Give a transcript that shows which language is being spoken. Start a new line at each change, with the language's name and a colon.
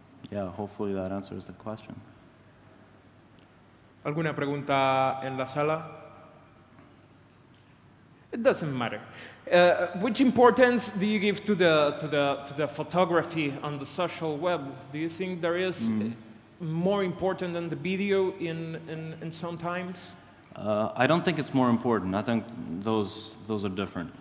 English: Yeah, hopefully that answers the question.
Spanish: ¿Alguna pregunta en la sala?
English: It doesn't matter. Which importance do you give to the photography on the social web? Do you think there is more important than the video in some times? I don't think it's more important. I think those are different.